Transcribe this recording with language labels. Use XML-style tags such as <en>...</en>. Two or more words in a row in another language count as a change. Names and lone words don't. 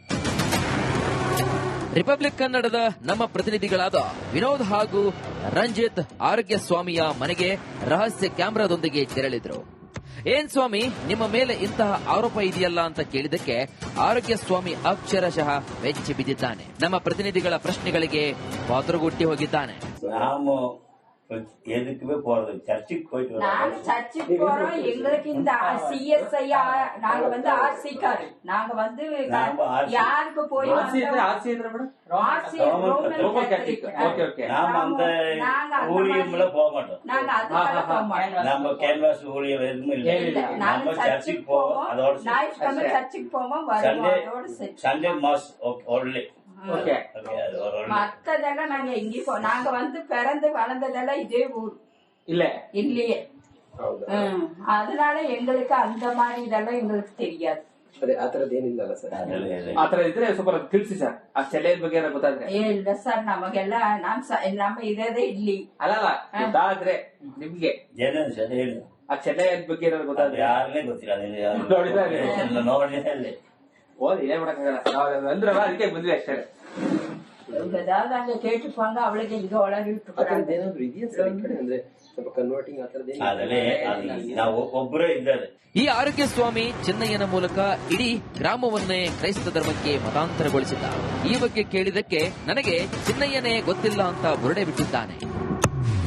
<kn>ರಿಪಬ್ಲಿಕ್ ಕನ್ನಡದ ನಮ್ಮ ಪ್ರತಿನಿಧಿಗಳಾದ ವಿನೋದ್ ಹಾಗೂ ರಂಜಿತ್ ಆರೋಗ್ಯ ಸ್ವಾಮಿಯ ಮನೆಗೆ ರಹಸ್ಯ ಕ್ಯಾಮೆರಾದೊಂದಿಗೆ ತೆರಳಿದ್ರು. ಏನ್ ಸ್ವಾಮಿ, ನಿಮ್ಮ ಮೇಲೆ ಇಂತಹ ಆರೋಪ ಇದೆಯಲ್ಲ ಅಂತ ಕೇಳಿದಕ್ಕೆ ಆರೋಗ್ಯ ಸ್ವಾಮಿ ಅಕ್ಷರಶಃ ಬೆಚ್ಚಿ ಬಿದ್ದಿದ್ದಾನೆ. ನಮ್ಮ ಪ್ರತಿನಿಧಿಗಳ ಪ್ರಶ್ನೆಗಳಿಗೆ ಪಾತ್ರಗೊಟ್ಟಿ ಹೋಗಿದ್ದಾನೆ.</kn> <ta>ನಾವು எதுக்குமே போறது சர்ச்சுக்கு போயிட்டு நாங்க சர்ச்சுக்கு போறோம். எங்களுக்கு இந்த சிஎஸ்ஐ நாங்க வந்து ஆர்சிக்காரு. நாங்க வந்து யாருக்கு போய் நாம அந்த ஊழியம்ல போக மாட்டோம். நாங்க அதுக்காக போக மாட்டோம். நம்ம கேன்வாஸ் ஊழியம் எதுவுமே இல்லை. நம்ம சர்ச்சுக்கு போவோம். அதோட ஞாயிற்றுக்கிழமை சர்ச்சுக்கு போவோம், வருவோம். அதோட</ta> <en>Sunday mass only.</en> <ta>மத்ததெல்லாம் நாங்க எங்கேயும் நாங்க வந்து பிறந்து வளர்ந்ததெல்லாம் இதே ஊர் இல்லையே. அதனால எங்களுக்கு அந்த மாதிரி இதெல்லாம் எங்களுக்கு தெரியாது.</ta> <kn>ಅದೇ ಆತರದ್ದು ಏನಿಲ್ಲಲ್ಲ ಸರ್. ಆತರ ಇದ್ರೆ ಸ್ವಲ್ಪ ತಿಳಿಸಿ ಸರ್. ಆ ಚೆಲ್ಲೆಯ ಬಗ್ಗೆ ಏನೋ ಗೊತ್ತಾದ್ರೆ. ಇಲ್ಲ ಸರ್, ನಮಗೆಲ್ಲ ನಮ್ಮ ಇರೋದೇ ಇಲ್ಲಿ. ಅಲ್ಲಲ್ಲ ಗೊತ್ತಾದ್ರೆ ನಿಮ್ಗೆ ಏನೇನು ಸರ್ ಹೇಳಿ. ಆ ಚೆಲ್ಲೆಯ ಬಗ್ಗೆ ಏನೋ ಗೊತ್ತಾದ್ರೆ. ಯಾರನ್ನೇ ಗೊತ್ತಿಲ್ಲ ಅದನ್ನ ನೋಡಿದ್ರೆ ಓದಿ ಏನ್ ಮಾಡಕ್ಕಾಗಲ್ಲ. ಅಂದ್ರಲ್ಲ ಅದಕ್ಕೆ ಬಂದ್ವಿ ಅಷ್ಟೇ.</kn> <ta>ஏதாவது அங்க கேட்டுப்பாங்க, அவளுக்கு இங்க உளறி விட்டுறாங்க.</ta> <kn>ಏನಾದ್ರು ಇದೆಯಾ ಸರ್ ಈ ಕಡೆ ಅಂದ್ರೆ ಸ್ವಲ್ಪ ಕನ್ವರ್ಟಿಂಗ್ ಆತರದ್ದು. ಅದಲ್ಲೇ ನಾವು ಒಬ್ಬರೇ ಇದ್ದಾರೆ. ಈ ಆರೋಗ್ಯ ಸ್ವಾಮಿ ಚಿನ್ನಯ್ಯನ ಮೂಲಕ ಇಡೀ ಗ್ರಾಮವನ್ನೇ ಕ್ರೈಸ್ತ ಧರ್ಮಕ್ಕೆ ಮತಾಂತರಗೊಳಿಸಿದ್ದ. ಈ ಬಗ್ಗೆ ಕೇಳಿದಕ್ಕೆ ನನಗೆ ಚಿನ್ನಯ್ಯನೇ ಗೊತ್ತಿಲ್ಲ ಅಂತ ಬುರುಡೆ ಬಿಟ್ಟಿದ್ದಾನೆ.</kn>